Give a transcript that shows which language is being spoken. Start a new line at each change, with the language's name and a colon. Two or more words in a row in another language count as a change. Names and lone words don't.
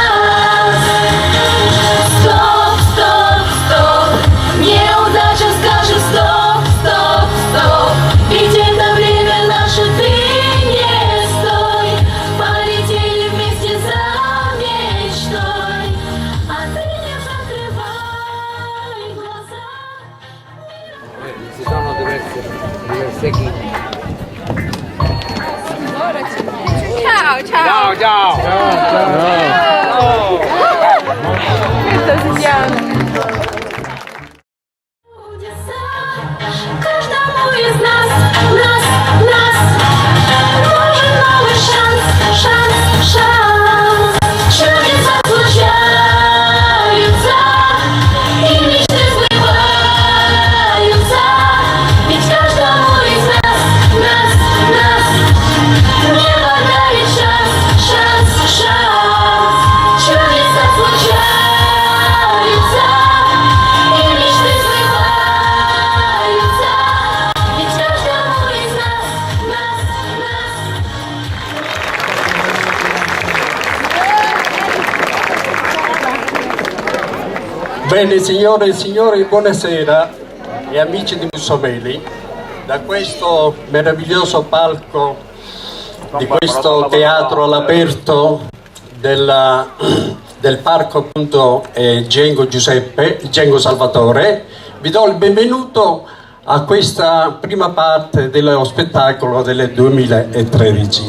Russian: Стоп, неудача, скажем стоп. Ведь это время наше, ты не стой. Полетели вместе за мечтой, а ты не закрывай глаза.
Italian: Ci sono diverse equip. Ciao. Ciao. Questo si chiama.
Russian: Чудеса. Каждому из нас нужен новый шанс. Чудеса случаются, и мечты сбываются. Ведь каждому из нас небо дарит шанс. Чудеса случаются, и мечты сбываются. Ведь каждому из нас.
Italian: Bene, signore e signori, buonasera e amici di Mussomeli. Da questo meraviglioso palco di questo teatro all'aperto del parco appunto Gengo Salvatore, vi do il benvenuto a questa prima parte dello spettacolo del 2013.